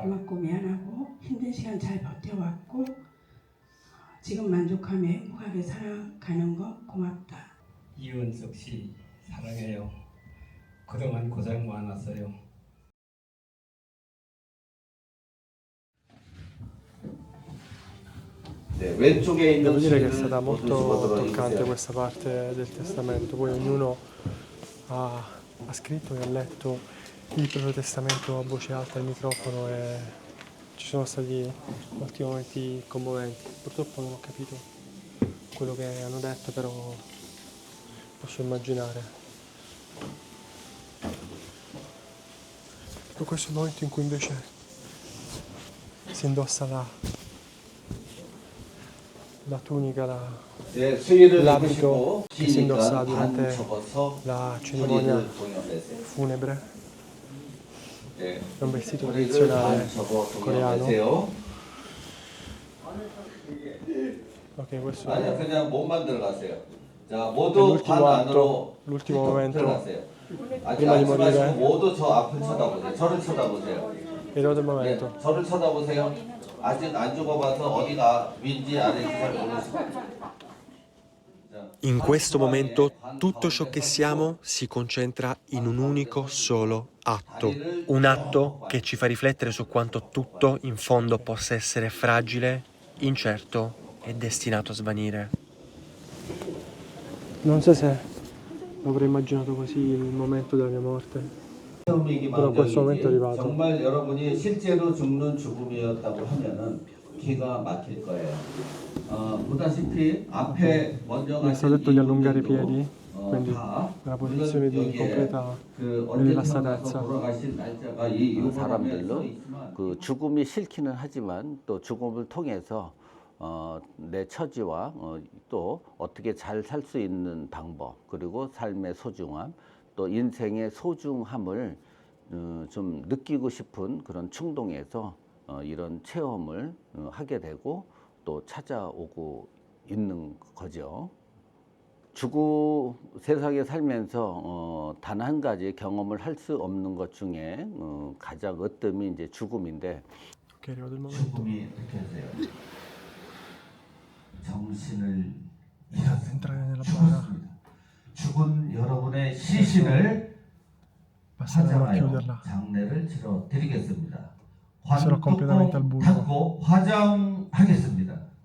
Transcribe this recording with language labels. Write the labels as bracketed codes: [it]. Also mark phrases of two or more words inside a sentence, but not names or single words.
[ko] 고맙고 미안하고 힘든 시간 잘 버텨왔고 지금 만족하며 행복하게 살아가는 거 고맙다. 이은석 씨 사랑해요. 그동안 고생 많았어요. 왼쪽에 있는 [it] Devo dire che è stata molto toccante questa parte del testamento. Poi ognuno ha scritto e ha letto il proprio testamento a voce alta al microfono e ci sono stati molti momenti commoventi. Purtroppo non ho capito quello che hanno detto, però posso immaginare. Questo è il momento in cui invece si indossa la tunica, [ko] 네, 수위를 [it] l'abito [ko] 입으시고 [it] che si indossa [ko] 쉬니까 반 [it] durante [ko] 접어서 [it] la cerimonia [ko] 허리를 동여매세요. [it] funebre. [ko] 네. [it] È un vestito [ko] 허리를 [it] tradizionale [ko] 반 접어 [it] coreano. [ko] 동여매세요. [it] Ok, questo [ko] 아니요, [it] è [ko] 그냥 몸만 들어가세요. 자, 모두 반 [it] l'ultimo [ko] 안으로 [it] atto, l'ultimo momento [ko] 들어가세요. 아직 [it] prima di [ko] 앉지 마시고 [it] morire. [ko] 모두 저 앞을 쳐다보세요. 저를 쳐다보세요. [it] il del [ko] 네, [it] momento. [ko] 저를 쳐다보세요. 아직 안 죽어봐서 어디가 위인지 아래인지 잘 모르시고. [it] In questo momento tutto ciò che siamo si concentra in un unico solo atto. Un atto che ci fa riflettere su quanto tutto in fondo possa essere fragile, incerto e destinato a svanire. Non so se avrei immaginato così il momento della mia morte. [ko] 그럼 [it] questo momento è arrivato. [ko] 정말 여러분이 실제로 죽는 죽음이었다고 하면은 기가 막힐 거예요. 보다시피 앞에 먼저 [it] Mi è stato detto di allungare i piedi, quindi [ko] 다 [it] nella posizione di completa rilassatezza. [ko] 돌아가신 날짜가 이 사람들로 그 죽음이 싫기는 하지만 또 죽음을 통해서 내 처지와 또 어떻게 잘 살 수 있는 방법, 그리고 삶의 소중함, 또 인생의 소중함을 좀 느끼고 싶은 그런 충동에서 이런 체험을 하게 되고 또 찾아오고 있는 거죠. 세상에 살면서 단 한 가지 경험을 할 수 없는 것 중에 가장 으뜸이 이제 죽음인데, [it] Ok, è arrivato il momento. [ko] 죽음이 어떻게 하세요? 정신을 [it] Entrare nella bara, [ko] 죽은 여러분의 시신을 [it] passeremo a [ko] 화장하여 [it] chiuderla. [ko] 장례를 치러 드리겠습니다. [it] Sarò completamente al buio. [ko] 닫고 화장하겠습니다.